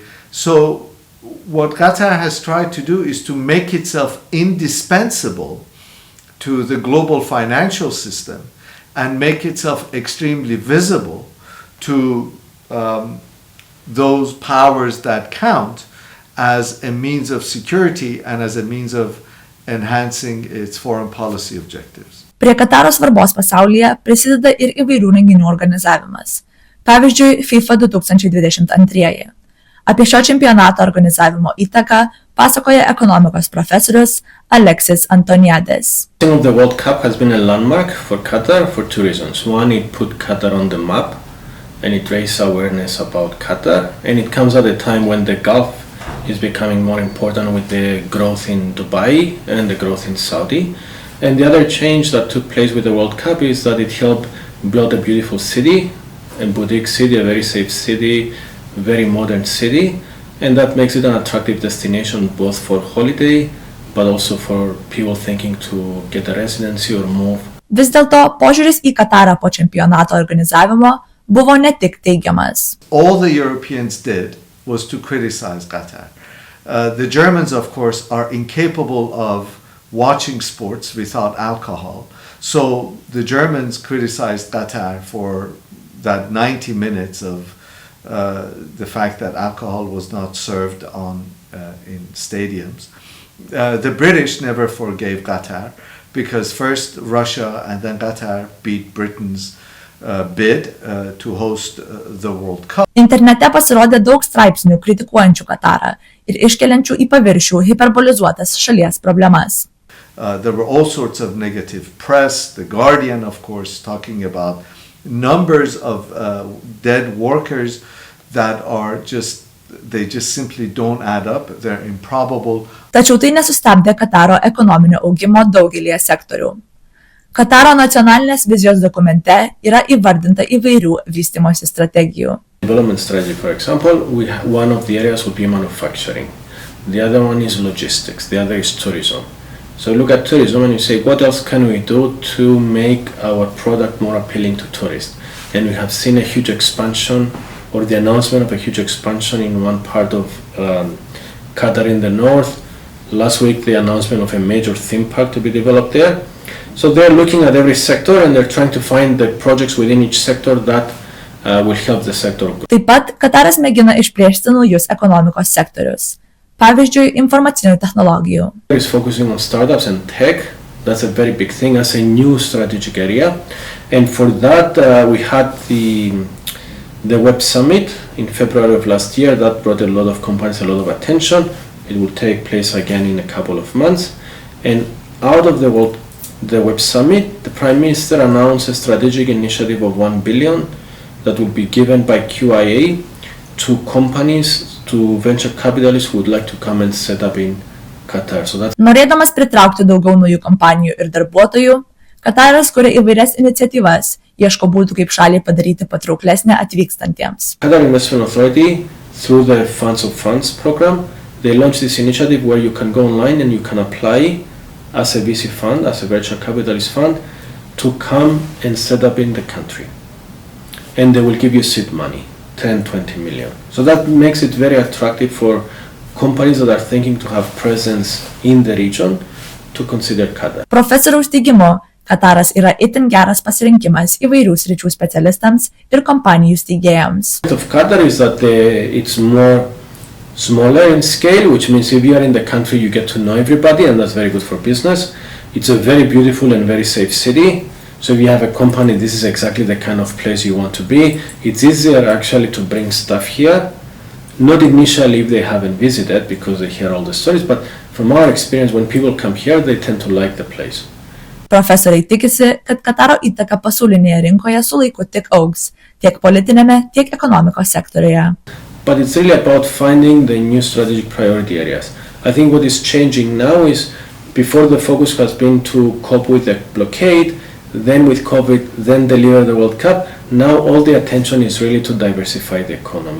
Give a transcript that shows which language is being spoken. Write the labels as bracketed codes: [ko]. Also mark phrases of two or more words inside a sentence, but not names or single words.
[en] So what Qatar has tried to do is to make itself indispensable to the global financial system and make itself extremely visible to those powers that count as a means of security and as a means of enhancing its foreign policy objectives. [lt] Prie Kataro svarbos pasaulyje prisideda ir įvairių renginių organizavimas. Pavyzdžiui, FIFA 2022. Apie šio čempionato organizavimo įtaką pasakoja ekonomikos profesorius Alexis Antoniadis. [en] The World Cup has been a landmark for Qatar for two reasons. One, it put Qatar on the map and it raised awareness about Qatar. And it comes at a time when the Gulf is becoming more important with the growth in Dubai and the growth in Saudi. And the other change that took place with the World Cup is that it helped build a beautiful city, a boutique city, a very safe city, very modern city, and that makes it an attractive destination both for holiday but also for people thinking to get a residency or move. [lt] Vis dėlto požiūris į Katarą po čempionato organizavimo buvo ne tik teigiamas. [en] All the Europeans did was to criticize Qatar. The Germans, of course, are incapable of watching sports without alcohol. So the Germans criticized Qatar for that 90 minutes of the fact that alcohol was not served in stadiums. The British never forgave Qatar because first Russia and then Qatar beat Britain's bid to host the World Cup. [lt] Internete pasirodė daug straipsnių kritikuojančių Katarą ir iškeliančių į paviršių hiperbolizuotas šalies problemas. [en] There were all sorts of negative press. The Guardian, of course, talking about numbers of dead workers that are just simply don't add up. They're improbable. [lt] Tačiau tai nesustabdė Kataro ekonominio augimo daugelyje sektorių. Kataro nacionalinės vizijos dokumente yra įvardinta įvairių vystymosi strategijų. [en] Development strategy, for example, one of the areas would be manufacturing. The other one is logistics. The other is tourism. So look at tourism and you say, what else can we do to make our product more appealing to tourists? And we have seen a huge expansion or the announcement of a huge expansion in one part of Qatar in the north. Last week, the announcement of a major theme park to be developed there. So they're looking at every sector and they're trying to find the projects within each sector that will help the sector. [lt] Taip pat Kataras mėgina išplėsti naujus ekonomikos sektorius. Pavyzdžiui, informacinių technologijų. [en] It's focusing on startups and tech. That's a very big thing as a new strategic area. And for that, we had the Web Summit in February of last year. That brought a lot of companies, a lot of attention. It will take place again in a couple of months. And out of the Web Summit, the Prime Minister announced a strategic initiative of 1 billion that will be given by QIA to companies, to venture capitalists who would like to come and set up in Qatar. So that's [lt] Norėdamas pritraukti daugiau naujų kompanijų ir darbuotojų, Kataras kuria įvairias iniciatyvas, ieško būdų, kaip šaliai padaryti patrauklesnę atvykstantiems. [en] Qatar Investment Authority, through the Funds of Funds program, they launched this initiative where you can go online and you can apply as a VC fund, as a venture capitalist fund, to come and set up in the country. And they will give you seed money, 10, 20 million. So that makes it very attractive for companies that are thinking to have presence in the region to consider Qatar. [lt] Profesoriaus teigimu, Kataras yra itin geras pasirinkimas įvairių sričių specialistams ir kompanijų steigėjams. [en] Of Qatar is that it's more smaller in scale, which means if you are in the country you get to know everybody, and that's very good for business. It's a very beautiful and very safe city. So if you have a company, this is exactly the kind of place you want to be. It's easier actually to bring staff here, not initially if they haven't visited because they hear all the stories, but from our experience, when people come here, they tend to like the place. [lt] Profesoriai tikisi, kad Kataro įtaka pasaulinėje rinkoje su laiku tik augs, tiek politinėme, tiek ekonomikos sektoriuje. [en] But it's really about finding the new strategic priority areas. I think what is changing now is before the focus has been to cope with the blockade, then with COVID, then deliver the World Cup. Now all the attention is really to diversify the economy.